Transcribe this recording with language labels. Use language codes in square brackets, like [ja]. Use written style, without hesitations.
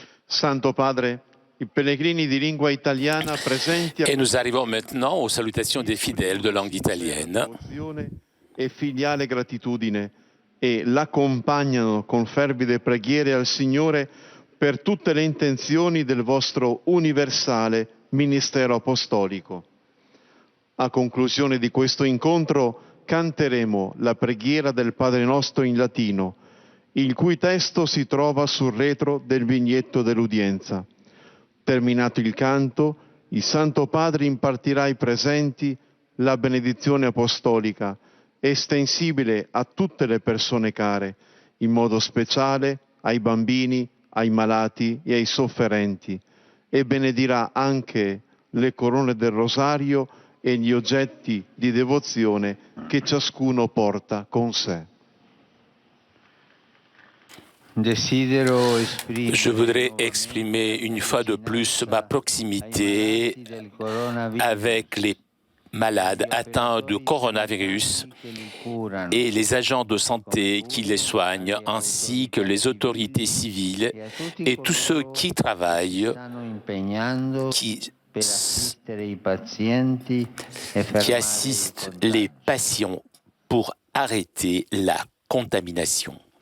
[it] Santo Padre, i pellegrini di lingua italiana presenti [fr] Et nous arrivons maintenant aux salutations des fidèles de langue italienne. [it] devozione e filiale gratitudine e l'accompagnano con fervide preghiere al Signore per tutte le intenzioni del vostro universale ministero apostolico. A conclusione di questo incontro canteremo la preghiera del Padre Nostro in latino, il cui testo si trova sul retro del biglietto dell'udienza. Terminato il canto, il Santo Padre impartirà ai presenti la benedizione apostolica, estensibile a tutte le persone care, in modo speciale ai bambini, ai malati e ai sofferenti, e benedirà anche le corone del rosario e gli oggetti di devozione che ciascuno porta con sé. [fr] Je voudrais exprimer une fois de plus ma proximité avec les malades atteints de coronavirus et les agents de santé qui les soignent, ainsi que les autorités civiles et tous ceux qui travaillent, qui assistent les patients pour arrêter la contamination.